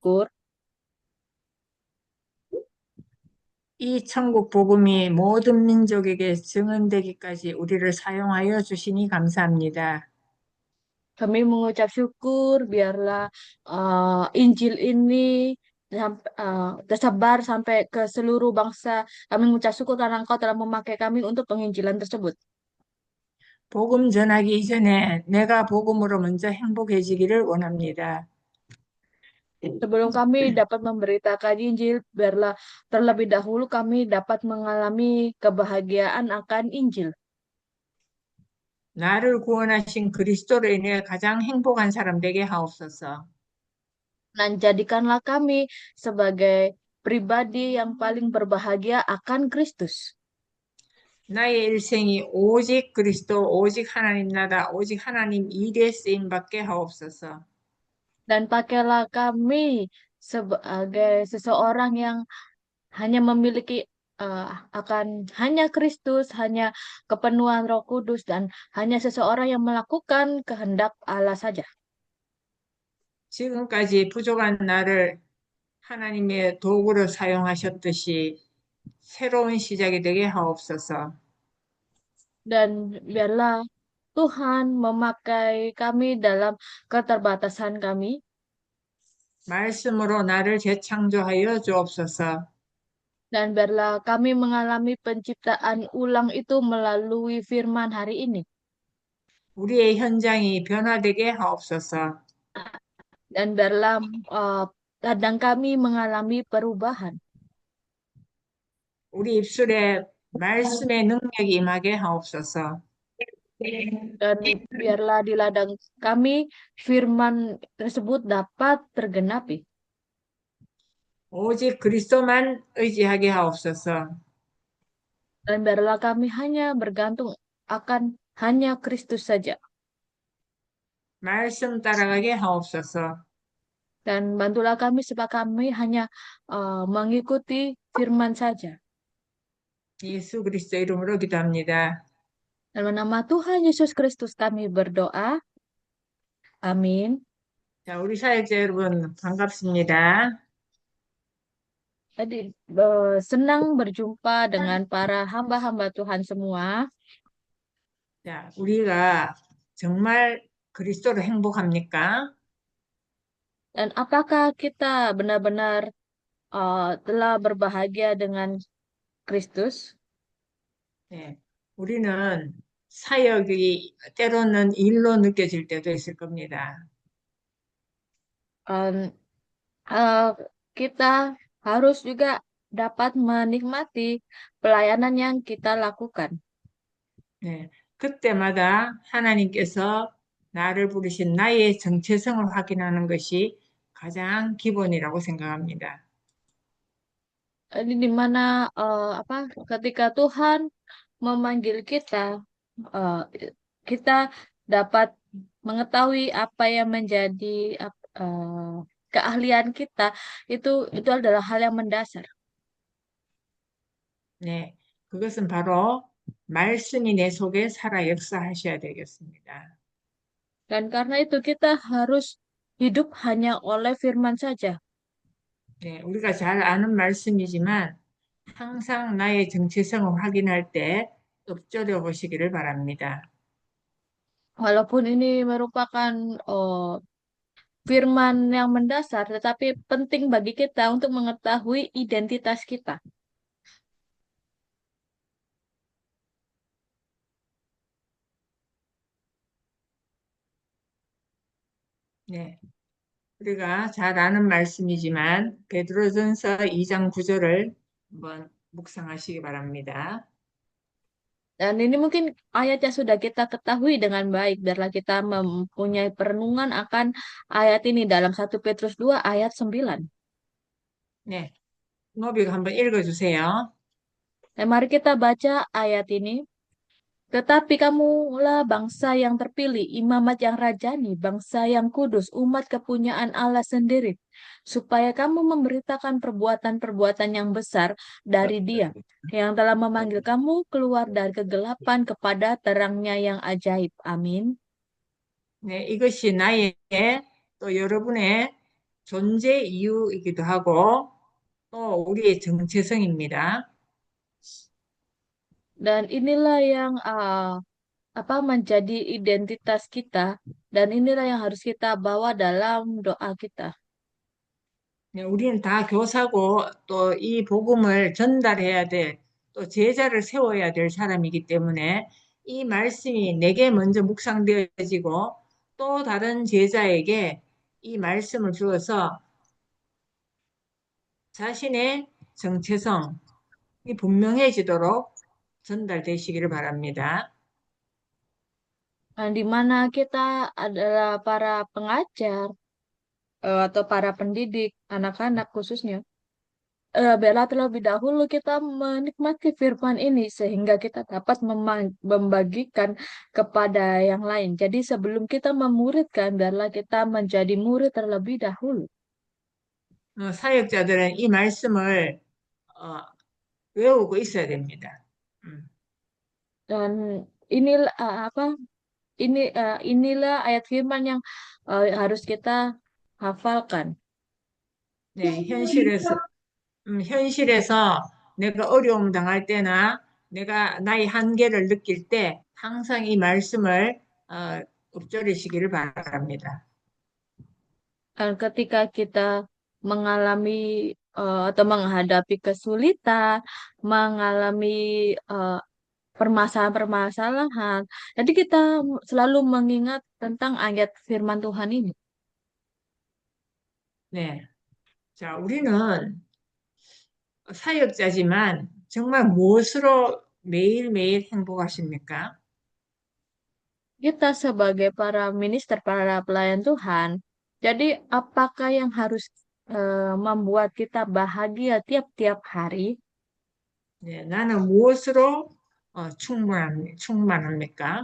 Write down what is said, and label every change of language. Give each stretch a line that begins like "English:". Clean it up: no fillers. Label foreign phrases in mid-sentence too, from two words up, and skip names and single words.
Indonesian: syukur.
Korean: 이 천국 복음이 모든 민족에게 증언되기까지 우리를 사용하여 주시니 감사합니다.
Indonesian: Kami mengucap syukur biarlah Injil ini tersebar sampai ke seluruh bangsa. Kami mengucap syukur karena Engkau telah memakai kami untuk penginjilan tersebut.
Korean: 복음 전하기 이전에 내가 복음으로 먼저 행복해지기를 원합니다.
Indonesian: Sebelum kami dapat memberitakan Injil, biarlah terlebih dahulu kami dapat mengalami kebahagiaan akan Injil.
Korean: 나를 구원하신 그리스도로 인해 가장 행복한 사람 되게 하옵소서.
Indonesian: Dan jadikanlah kami sebagai pribadi yang paling berbahagia akan Kristus.
Korean: 나의 일생이 오직 그리스도, 오직 하나님 나라, 오직 하나님 일에 쓰임 받게 하옵소서.
Indonesian: Dan pakailah kami sebagai seseorang yang hanya memiliki akan hanya Kristus, hanya kepenuhan Roh Kudus, dan hanya seseorang yang melakukan kehendak Allah saja.
Korean: 지금까지 부족한 나를 하나님의 도구로 사용하셨듯이 새로운 시작이 되게 하옵소서.
Indonesian: Dan biarlah Tuhan memakai kami dalam keterbatasan kami,
Korean: 말씀으로 나를 재창조하여 주옵소서.
Indonesian: dan biarlah kami mengalami penciptaan ulang itu melalui firman hari ini.
Korean: 우리의 현장이 변화되게 하옵소서.
Indonesian: Dan biarlah ladang kami mengalami perubahan.
Korean: 우리 입술에 말씀의 능력이 임하게 하옵소서.
Indonesian: Dan biarlah di ladang kami firman tersebut dapat tergenapi.
Korean: 오직 그리스도만 의지하게 하옵소서.
Indonesian: Dan biarlah kami hanya bergantung akan hanya Kristus saja.
Korean: 말씀 따라가게 하옵소서.
Indonesian: Dan bantulah kami supaya kami hanya mengikuti firman saja.
Korean: 예수 그리스도 이름으로 기도합니다.
Indonesian: Dalam nama Tuhan Yesus Kristus kami berdoa. Amin.
Korean: 자, 우리 사역자 여러분 반갑습니다.
Indonesian: Tadi senang berjumpa dengan para hamba-hamba Tuhan semua.
Korean: 자, 우리가 정말 그리스도로 행복합니까?
Indonesian: Dan apakah kita benar-benar telah berbahagia dengan Kristus?
Korean: 네. 우리는 사역이 때로는 일로 느껴질 때도 있을 겁니다.
Indonesian: Um, uh, Kita harus juga dapat menikmati pelayanan yang kita lakukan.
Korean: 네. 그때마다 하나님께서 나를 부르신 나의 정체성을 확인하는 것이 가장 기본이라고 생각합니다.
Indonesian: Ini di mana ketika Tuhan memanggil kita, uh, kita dapat mengetahui apa yang menjadi keahlian kita itu adalah hal yang mendasar.
Korean: 네. 그것은 바로 말씀이 내 속에 살아 역사하셔야 되겠습니다.
Indonesian: Dan karena itu kita harus hidup hanya oleh firman saja.
Korean: 네. 우리가 잘 아는 말씀이지만 항상 나의 정체성을 확인할 때 엎드려 보시기를 바랍니다.
Indonesian: Walaupun ini merupakan uh, firman yang mendasar, tetapi penting bagi kita untuk mengetahui identitas kita.
Korean: 네. 우리가 잘 아는 말씀이지만 베드로전서 2장 9절을 한번 묵상하시기 바랍니다.
Indonesian: Dan ini mungkin ayat yang sudah kita ketahui dengan baik. Biarlah kita mempunyai perenungan akan ayat ini dalam 1 Petrus 2 ayat 9.
Korean: 네. 노비가 한번 읽어주세요.
Indonesian: Dan mari kita baca ayat ini. Tetapi kamulah bangsa yang terpilih, imamat yang rajani, bangsa yang kudus, umat kepunyaan Allah sendiri, supaya kamu memberitakan perbuatan-perbuatan yang besar dari Dia, yang telah memanggil kamu keluar dari kegelapan kepada terangnya yang ajaib. Amin.
Korean: 네, 이것이 나의 또 여러분의 존재 이유이기도 하고 또 우리의 정체성입니다.
Indonesian: Dan inilah yang apa menjadi identitas kita dan inilah yang harus kita bawa dalam doa kita.
Korean: 네, 우리는 다 교사고 또 이 복음을 전달해야 될, 또 제자를 세워야 될 사람이기 때문에 이 말씀이 내게 먼저 묵상되어지고 또 다른 제자에게 이 말씀을 주어서 자신의 정체성이 분명해지도록 전달되시기를 바랍니다.
Indonesian: Di mana kita adalah para pengajar atau para pendidik anak-anak khususnya. Biarlah terlebih dahulu kita menikmati firman ini sehingga kita dapat membagikan kepada yang lain. Jadi sebelum kita memuridkan, biarlah kita menjadi murid terlebih dahulu.
Korean: 사역자들은 이 말씀을 어, 외우고 있어야 됩니다.
Indonesian: Dan inilah apa? Inilah ayat firman yang harus kita hafalkan.
Korean: 네, 현실에서 내가 어려움 당할 때나 내가 나의 한계를 느낄 때 항상 이 말씀을 읊조리시기를 바랍니다.
Indonesian: Dan ketika kita mengalami atau menghadapi kesulitan, mengalami permasalahan-permasalahan, jadi kita selalu mengingat tentang ayat firman Tuhan ini.
Korean: 네. 자, 우리는 사역자지만 정말 무엇으로 매일매일 행복하십니까?
Indonesian: Kita sebagai para minister, para pelayan Tuhan, jadi apakah yang harus membuat kita bahagia tiap-tiap hari?
Korean: 네, 나는 무엇으로 충만합니까?